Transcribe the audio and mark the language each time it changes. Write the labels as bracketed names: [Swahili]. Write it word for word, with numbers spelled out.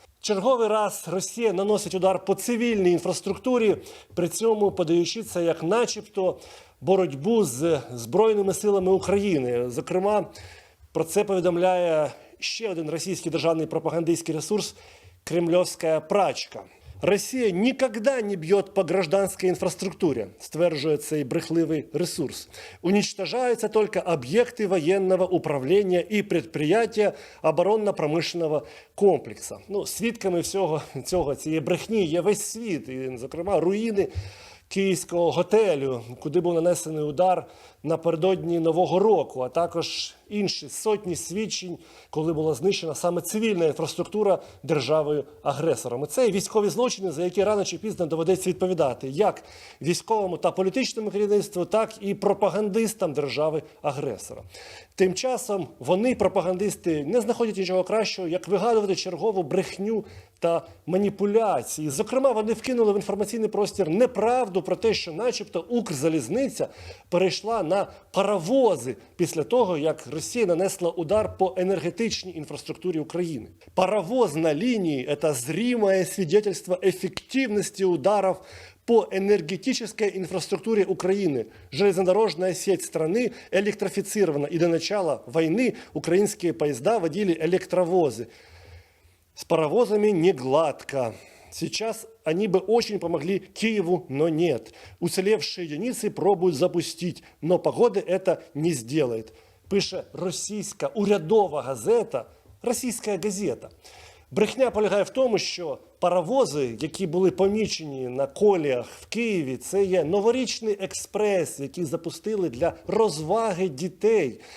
[Ukrainian] Черговий раз Росія наносить удар по цивільній інфраструктурі, при цьому подаючи це як начебто боротьбу з Збройними силами України. Зокрема, про це повідомляє ще один російський державний пропагандистський ресурс «Кремльовська прачка». [Russian] «Россия никогда не бьет по гражданской инфраструктуре», [Ukrainian] стверджует цей брехливый ресурс. [Russian] «Уничтожаются только объекты военного управления и предприятия оборонно-промышленного комплекса». [Ukrainian] Ну, свідками всього цього, цієї брехні є весь світ, і, зокрема, руїни київського готелю, куди був нанесений удар напередодні Нового року, а також інші сотні свідчень, коли була знищена саме цивільна інфраструктура державою-агресором. І це військові злочини, за які рано чи пізно доведеться відповідати як військовому та політичному керівництву, так і пропагандистам держави-агресора. Тим часом вони, пропагандисти, не знаходять нічого кращого, як вигадувати чергову брехню та маніпуляції. Зокрема, вони вкинули в інформаційний простір неправду про те, що начебто Укрзалізниця перейшла на паровози після того, як Росія нанесла удар по енергетичній інфраструктурі України. [Russian] Паровоз на линии – это зримое свидетельство эффективности ударов по энергетической инфраструктуре Украины. Железнодорожная сеть страны электрифицирована, и до начала войны украинские поезда водили электровозы. С паровозами не гладко. Сейчас они бы очень помогли Киеву, но нет. Уцелевшие единицы пробуют запустить, но погода это не сделает. [Ukrainian] Пише російська урядова газета, російська газета. Брехня полягає в тому, що паровози, які були помічені на коліях в Києві, це є новорічний експрес, який запустили для розваги дітей.